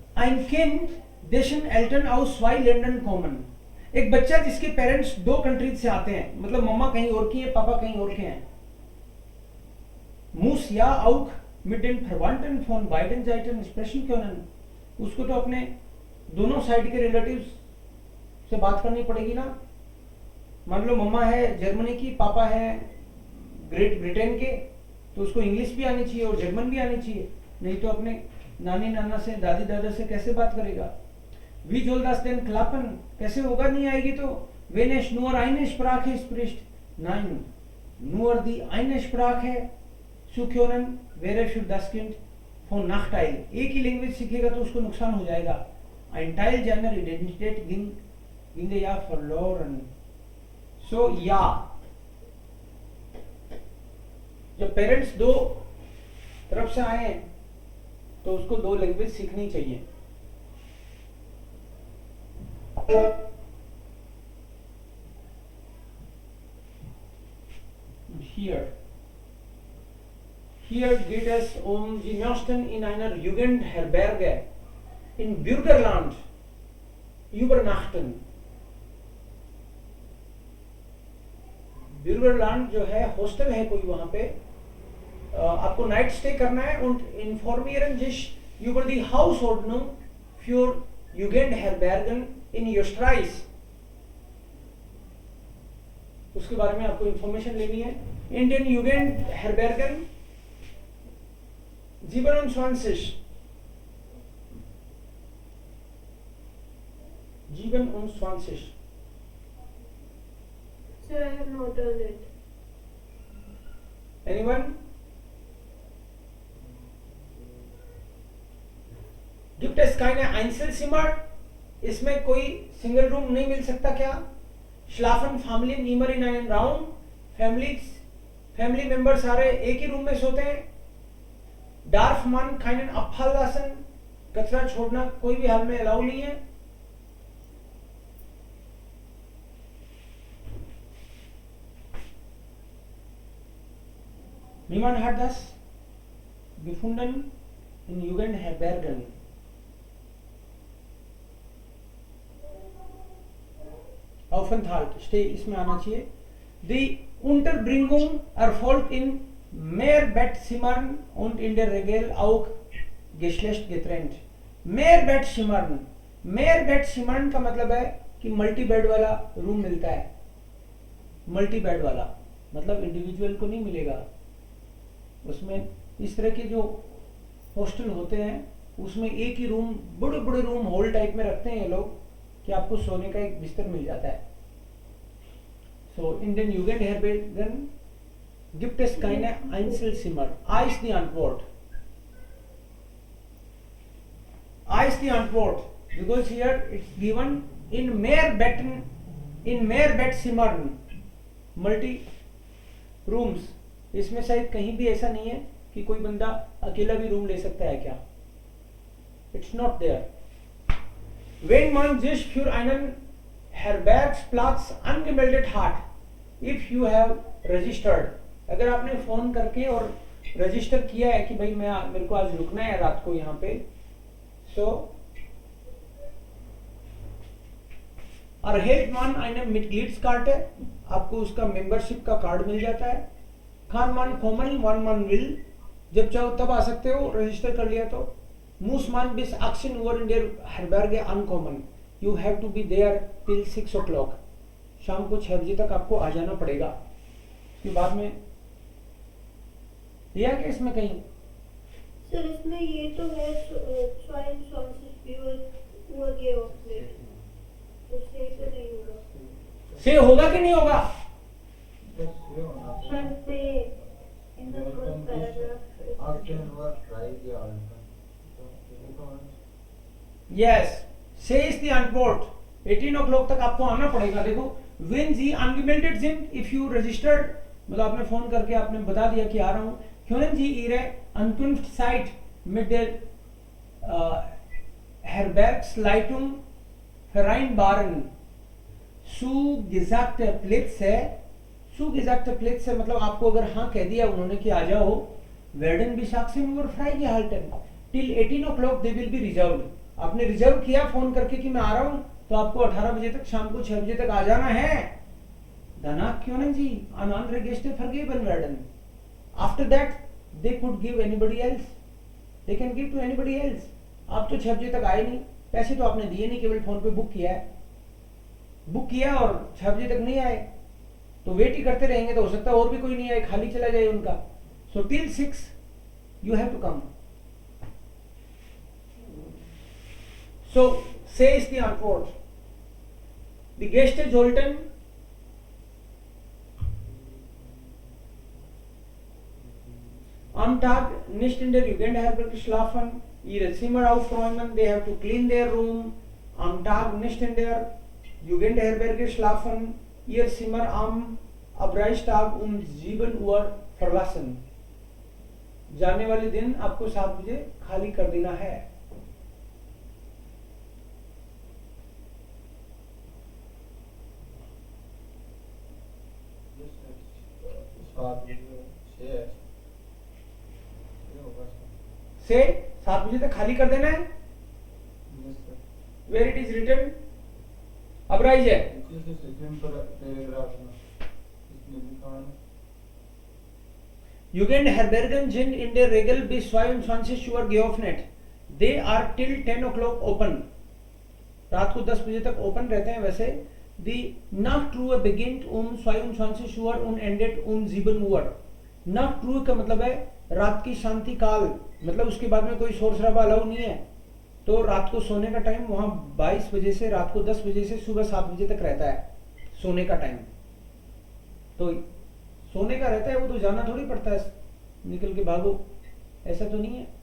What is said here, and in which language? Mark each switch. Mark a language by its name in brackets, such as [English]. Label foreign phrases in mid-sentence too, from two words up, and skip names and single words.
[German] Ein Kind, dessen Eltern aus 2 Ländern kommen. [Hindi] एक बच्चा जिसके पेरेंट्स 2 कंट्रीज से आते हैं, मतलब मम्मा कहीं और की है, पापा कहीं और के हैं. [German] Muss ja auch mit den Verwandten von beiden Seiten sprechen können. [Hindi] उसको तो अपने दोनों साइड के रिलेटिव्स से बात करनी पड़ेगी ना. मान लो मम्मा है जर्मनी की, पापा है ग्रेट ब्रिटेन के, तो उसको इंग्लिश भी आनी चाहिए और जर्मन भी आनी चाहिए. नहीं तो अपने नानी नाना से, दादी दादा से कैसे बात करेगा? [German] Wie soll das denn klappen? [Hindi] कैसे होगा? नहीं आएगी तो. [German] Wenn es nur eine Sprache spricht, nein, nur die eine Sprache zu können wäre für das Kind von Nachteil. [Hindi] एक ही लैंग्वेज सीखेगा तो उसको नुकसान हो जाएगा. [German] Ein Teil seiner Identität ginge ja verloren. So ja. [Hindi] जब पेरेंट्स 2 तरफ से आए तो उसको 2 लैंग्वेज सीखनी चाहिए. [German] Hier geht es Sie möchten in einer Jugendherberge in Bürgerland übernachten. [Hindi] ब्यूरलैंड जो है हॉस्टल है कोई वहां पे, आपको [English] night stay [Hindi] करना है [German] und informieren sich über die Hausordnung für Jugendherbergen in Österreich। [Hindi] उसके बारे में आपको इंफॉर्मेशन लेनी है। [German] इंडियन Jugendherbergen 27 [English] Sir, I have not done it. Anyone? [German] Gibt es keine Einzelzimmer? [Hindi] इसमें कोई [English] single room [Hindi] नहीं मिल सकता क्या? [German] Schlafen Familien immer in einem Raum? [English] family member [Hindi] सारे एक ही रूम में सोते हैं। [German] Darf man keinen Abfall lassen? [Hindi] कचरा छोड़ना कोई भी हाल में अलाउ नहीं है। [German] Niemand hat das gefunden in Jugendherbergen। Aufenthalt, [Hindi] stay इसमें आना चाहिए। [German] Die Unterbringung erfolgt in Mehrbettzimmern und in der Regel auch geschlechtsgetrennt। [Hindi] Mehrbettzimmern का मतलब है कि [English] multi bed [Hindi] वाला रूम मिलता है। [English] multi bed [Hindi] वाला मतलब इंडिविजुअल को नहीं मिलेगा। उसमें इस तरह के जो हॉस्टल होते हैं उसमें एक ही रूम, बड़े बड़े [English] room hall type [Hindi] में रखते हैं ये लोग कि आपको सोने का एक बिस्तर मिल जाता है। [German] So in den Jugendherbergen gibt es keine Einzelzimmer। A ist die Antwort। A ist die Antwort [English] because here it's given in Mehrbettsimmern, multi rooms। [Hindi] इसमें शायद कहीं भी ऐसा नहीं है कि कोई बंदा अकेला भी रूम ले सकता है क्या? [English] It's not there। [German] Wenn man sich für einen Herbergsplatz angemeldet hat, [English] if you have registered, [Hindi] अगर आपने फोन करके और रजिस्टर किया है कि भाई मेरे को आज रुकना है रात को यहाँ पे, [German] so erhält man eine Mitgliedskarte, [Hindi] आपको उसका मेंबरशिप का कार्ड मिल जाता है। [German] Kann man kommen, wann man will, [Hindi] जब चाहो तब आ सकते हो, रजिस्टर कर लिया तो। [German] Muss man bis 18 Uhr in der Herberge ankommen, [English] you have to be there till 6 o'clock। [Hindi] शाम को 6 बजे तक आपको आ जाना पड़ेगा। इसके बाद में दिया क्या इसमें कहीं? सर इसमें ये तो है [German] 22 Uhr geöffnet, [Hindi] तो से तो नहीं होगा। से होगा कि नहीं होगा? [English] सर से in the first paragraph Yes, से is the antwort। 18 o'clock [Hindi] तक आपको आना पड़ेगा। देखो when [German] Sie angemeldet sind, [English] if you registered, [Hindi] मतलब आपने फोन करके आपने बता दिया कि आ रहा हूँ, [German] können Sie Ihre Ankunftszeit mit der Herbergsleitung vereinbaren। zugesagte Plätze, zugesagte Plätze [Hindi] मतलब आपको अगर हाँ कह दिया उन्होंने कि आ जाओ, [German] werden bis 18 Uhr freigehalten, [English] till 18 o'clock they will be reserved। [Hindi] आपने रिजर्व किया फोन करके कि मैं आ रहा हूँ, तो आपको 18 बजे तक, शाम को 6 बजे तक आ जाना है। [German] Danach können Sie an andere Gäste vergeben werden। [English] After that they could give anybody else, they can give to anybody else। [Hindi] आप तो 6 बजे तक आए नहीं, पैसे तो आपने दिए नहीं, केवल फोन पे बुक किया है, बुक किया और 6 बजे तक नहीं आए तो वेट ही करते रहेंगे, तो हो सकता है और भी कोई नहीं आए, खाली चला जाए उनका। [English] So till 6 you have to come। So say is the antwort। [German] Die Gäste sollten am Tag nicht in der Jugendherberge schlafen, ihre Zimmer aufräumen, [English] they have to clean their room, [German] am Tag nicht in der Jugendherberge schlafen, ihr Zimmer am Abreichtag um 7 Uhr verlassen। [Hindi] जाने वाले दिन आपको 7 बजे खाली कर देना है। से 7 बजे तक खाली कर देना है। [English] where it is written, अब राइज है। [German] Jugendherbergen sind in der Regel bis 22 Uhr geöffnet. [English] They are till 10 o'clock open. [Hindi] रात को 10 बजे तक ओपन रहते हैं वैसे. [German] Die Nachtruhe beginnt 22 Uhr und endet 7 Uhr. [Hindi] Nachtruhe का मतलब है रात की शांति काल, मतलब उसके बाद में कोई शोर शराबा अलाउ नहीं है. तो रात को सोने का टाइम वहां 22 बजे से रात को 10 बजे से सुबह 7 बजे तक रहता है सोने का टाइम. तो सोने का रहता है, वो तो जाना थोड़ी पड़ता है निकल के भागो, ऐसा तो नहीं है.